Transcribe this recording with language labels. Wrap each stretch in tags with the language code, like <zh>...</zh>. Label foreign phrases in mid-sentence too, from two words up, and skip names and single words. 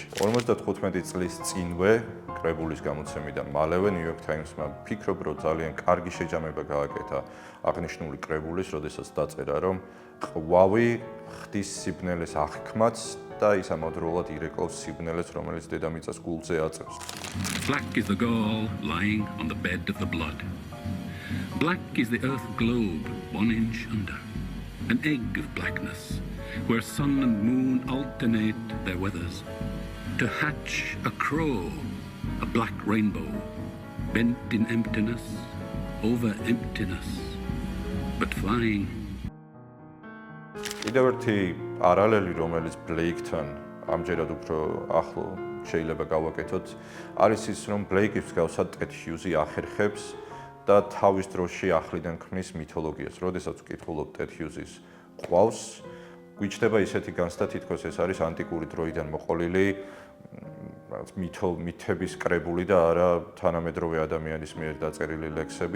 <ka>55 წლის წინვე კრებულის გამოცემიდან მალევე New York Times-მა ფიქრობ, რომ ძალიან კარგი შეჯამება გააკეთა აღნიშნული კრებულის, როდესაც დაწერა, რომ ყვავი ხდის სიბნელეს აღქმაც და ის ამავდროულად ირეკლავს სიბნელეს, რომელიც დედამიწას გულზე აწევს.</ka> <en>Black is the girl lying on the bed of the blood. Black is the earth globe 1 inch under, an egg of blackness, where sun and moon alternate their weathers, to hatch a crow, a black rainbow, bent in emptiness, over emptiness, but flying.</en> <ka>კიდევ ერთი პარალელი, რომელიც ბლეიკთან ამჯერად უფრო ახლო შეიძლება გავაკეთოთ, არის ის, რომ ბლეიკის მსგავსად ტედ ჰიუზი ახერხებს და თავის დროში ახლიდან ქმნის მითოლოგიას. როდესაც ვკითხულობ ტედ ჰიუზის ყვავს, გვიჩნდება ისეთი განცდა, თითქოს ეს არის ანტიკური დროიდან მოყოლილი მითების კრებული და არა თანამედროვე ადამიანის მიერ დაწერილი ლექსები.</ka>